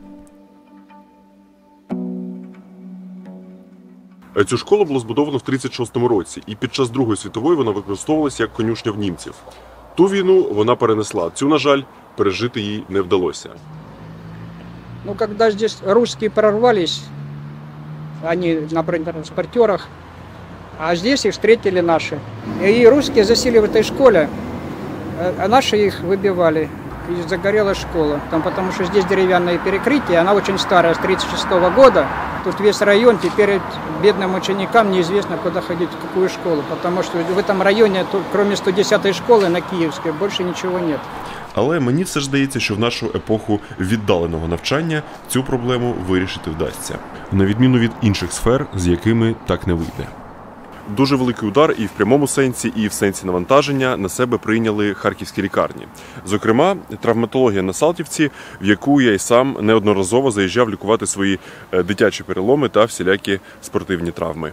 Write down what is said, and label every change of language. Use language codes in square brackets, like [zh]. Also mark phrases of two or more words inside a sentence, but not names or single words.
[uk] Цю школу було збудовано в 1936 році, і під час Другої світової вона використовувалася як конюшня в німців. Ту війну вона перенесла, цю, на жаль, пережити їй не вдалося. [ru] Ну, когда здесь русские прорвались, они на бронетранспортерах, а здесь их встретили наши. И русские засели в этой школе, а наши их выбивали. И загорелась школа. Там, потому что здесь деревянное перекрытие, она очень старая, с 1936 года. Тут весь район, теперь бедным ученикам неизвестно, куда ходить, в какую школу. Потому что в этом районе, кроме 110-й школы на Киевской, больше ничего нет. [uk] Але мені все ж здається, що в нашу епоху віддаленого навчання цю проблему вирішити вдасться. На відміну від інших сфер, з якими так не вийде. Дуже великий удар і в прямому сенсі, і в сенсі навантаження на себе прийняли харківські лікарні. Зокрема, травматологія на Салтівці, в яку я й сам неодноразово заїжджав лікувати свої дитячі переломи та всілякі спортивні травми.